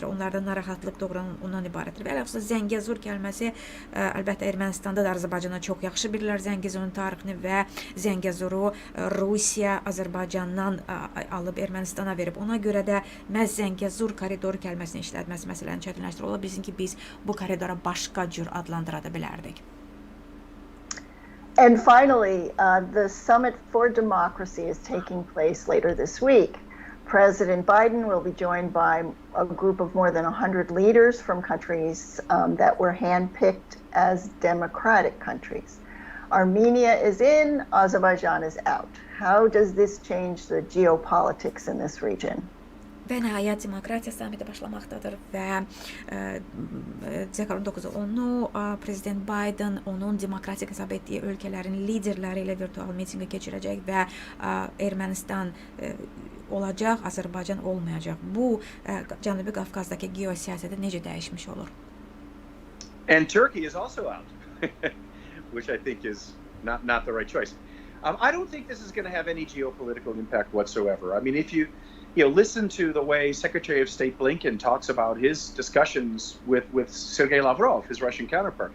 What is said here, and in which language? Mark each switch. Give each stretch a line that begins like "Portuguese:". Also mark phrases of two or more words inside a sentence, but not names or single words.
Azerbaijani: Onlarda narahatlıq doğrudan ondan ibarətdir. Və əlbəttə Zəngəzur kəlməsi əlbəttə Ermənistanda da Azərbaycanda çox yaxşı bilirlər Zəngəzurun tarixini və Zəngəzuru Rusiya Azərbaycandan alıb Ermənistana verib. Ona görə də məhz Zəngəzur koridoru kəlməsini işlətməsi məsələni çətinləşdirir. Ola bilsin ki, biz bu koridora başqa cür adlandıra da bilərdik.
English: And finally, the Summit for Democracy is taking place later this week. President Biden will be joined by a group of more than 100 leaders from countries that were handpicked as democratic countries. Armenia is in, Azerbaijan is out. How does this change the geopolitics in this region?
Azerbaijani: Və nəhayət demokratiya samiti başlamaqdadır və dekalın 9-u onu Prezident Biden onun demokratik hesab etdiyi ölkələrin liderləri ilə virtual mitinqə keçirəcək və Ermənistan olacaq, Azərbaycan olmayacaq. Bu Cənubi Qafqazdakı geosiyasəti necə dəyişmiş olur?
English: And Turkey is also out, which I think is not the right choice. I don't think this is going to have any geopolitical impact whatsoever. I mean, if you listen to the way Secretary of State Blinken talks about his discussions with Sergei Lavrov, his Russian counterpart.